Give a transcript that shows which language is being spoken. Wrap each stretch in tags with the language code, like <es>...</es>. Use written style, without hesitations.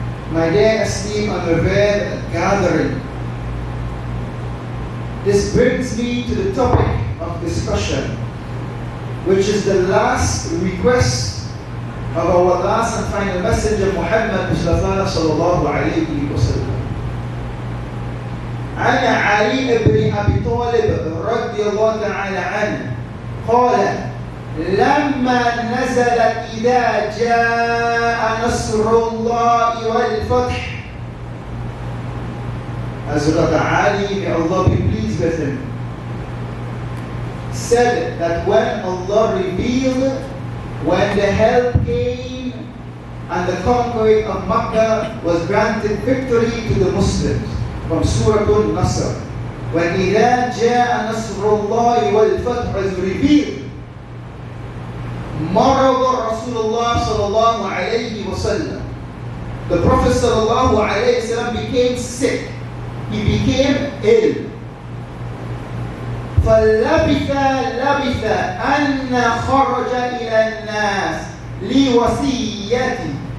<en>My dear esteemed and revered gathering, this brings me to the topic of discussion, which is the last request of our last and final messenger Muhammad Mustafa sallallahu alayhi wa sallam.</en> <ar>عن علي بن أبي طالب رضي الله تعالى عنه قال: لما نزلت إذا جاء نصر الله والفتح.</ar> <en>Hazrat Ali, may Allah be pleased with him, said that when Allah revealed, when the help came and the conquering of Makkah was granted victory to the Muslims from Surah Al-Nasr. When</en> <ar>إِذَا جَاءَ نَصْرُ اللَّهِ وَالْفَتْحُ</ar> <en>is revealed,</en> <ar>مرض رسول الله صلى الله عليه وسلم.</ar> <en>The Prophet</en> <ar>صلى الله عليه وسلم</ar> <en>became sick. He became ill.</en> <ar>فلبث أن خرج إلى الناس لوصيته.</ar>